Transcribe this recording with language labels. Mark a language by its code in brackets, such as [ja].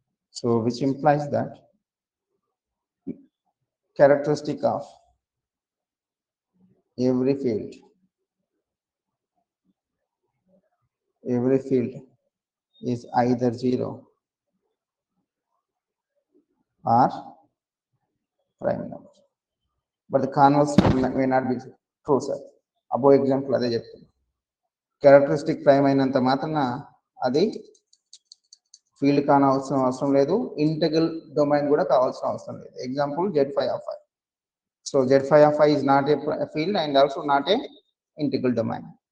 [en] So which implies that characteristic of every field is either 0 or prime number. But the converse may not be true, sir. Above example [te] అదే చెప్తుంది. Characteristic prime అయినంత మాత్రాన అది field అవసరం లేదు, integral domain కూడా కావాల్సిన అవసరం లేదు. [en] Example Z5 so Z5 is not a field and also not a integral domain.